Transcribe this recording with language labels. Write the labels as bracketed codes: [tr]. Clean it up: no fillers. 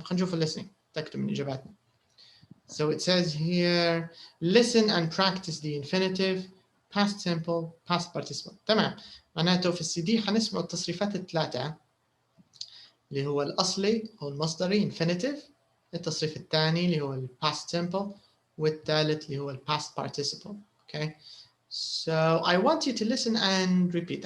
[ar] خلينا نشوف الليسننج تأكدوا من إجاباتنا. [en] So it says here listen and practice the infinitive, past simple, past participle. [ar] تمام. معناته في السي دي حنسمع التصريفات الثلاثة اللي هو الأصلي أو المصدري infinitive، التصريف الثاني اللي هو past simple، والثالث اللي هو ال past participle. [en] Okay, so I want you to listen and repeat.